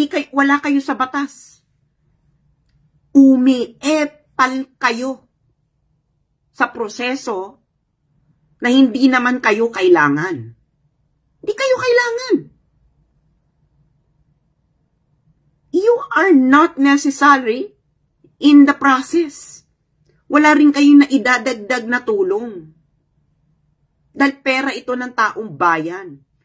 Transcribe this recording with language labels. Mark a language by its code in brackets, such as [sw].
[tl] Wala kayo sa batas. Umiepal kayo sa proseso na hindi naman kayo kailangan. Hindi kayo kailangan. [en] You are not necessary in the process. [tl] Wala rin kayong naidadagdag na tulong. Dahil pera ito ng taong bayan.